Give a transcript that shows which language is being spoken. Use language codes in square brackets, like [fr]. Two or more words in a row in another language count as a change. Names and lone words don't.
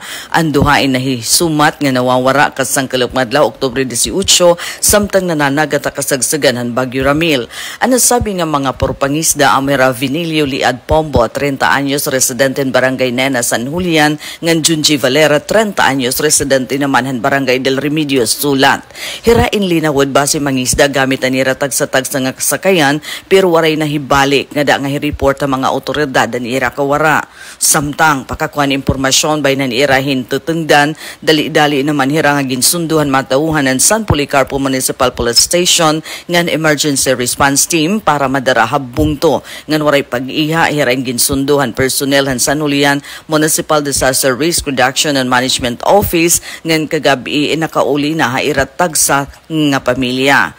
[war] Ang duha ay nahisumat nga nawawara kasang kalupmadlaw Oktubre 18 samtang nananagat kasagsagan han Bagyo Ramil. Ang nasabi nga mga porpangisda Amira Vinilio Liad Pombo 30 anyos residente in barangay Nena San Julian ngan Junji Valera 30 anyos residente naman han barangay Del Remedio Sulat. Hirain linawod base mangisda gamit ang iratag sa tag sa nga kasakayan pero waray nahibalik nga da nga hireport ang mga otoridad ang ira kawara. Samtang pakakuan impormasyon bay nan irahin tutungdan dali-dali naman hira nga ginsunduhan matauhan ng San Policarpo Municipal Police Station ngan [en] emergency response team [war] para madarahab bungto ngan waray pag-iha hirain ginsunduhan personnel han San Julian Municipal Disaster Risk Reduction and Management Office ngan kagabi nakauli na hairatag sa nga pamilya.